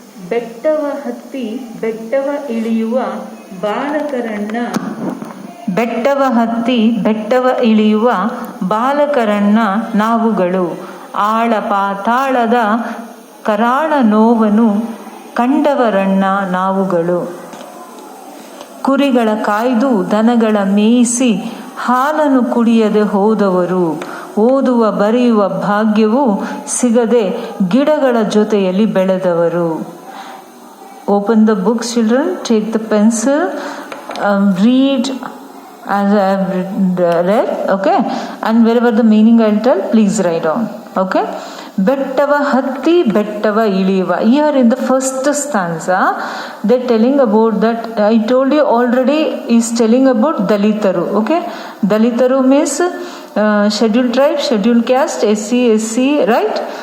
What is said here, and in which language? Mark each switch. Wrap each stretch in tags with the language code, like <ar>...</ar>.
<kn>ಬೆಟ್ಟವ ಹತ್ತಿ ಬೆಟ್ಟವ ಇಳಿಯುವ ಬಾಲಕರಣ್ಣ, ಬೆಟ್ಟವ ಹತ್ತಿ ಬೆಟ್ಟವ ಇಳಿಯುವ ಬಾಲಕರಣ್ಣ ನಾವುಗಳು, ಆಳ ಪಾತಾಳದ ಕರಾಳ ನೋವನ್ನು ಕಂಡವರಣ್ಣ ನಾವುಗಳು, ಕುರಿಗಳ ಕಾಯ್ದು ದನಗಳ ಮೇಯಿಸಿ ಹಾಲನ್ನು ಕುಡಿಯದೆ ಹೋದವರು, ಓದುವ ಬರೆಯುವ ಭಾಗ್ಯವು ಸಿಗದೆ ಗಿಡಗಳ ಜೊತೆಯಲ್ಲಿ ಬೆಳೆದವರು.</kn> <en>Open the books, children, take the pencil, read as I have read, okay, and wherever the meaning I will tell, please write down.</en> <kn>Okay, ಬೆಟ್ಟವ ಹತ್ತಿ ಬೆಟ್ಟವ ಇಳಿಯುವ.</kn> <en>Here in the first stanza they're telling about that, I told you already, is telling about Dalitaru. Okay, Dalitaru means scheduled tribe, scheduled caste, SC, right?</en>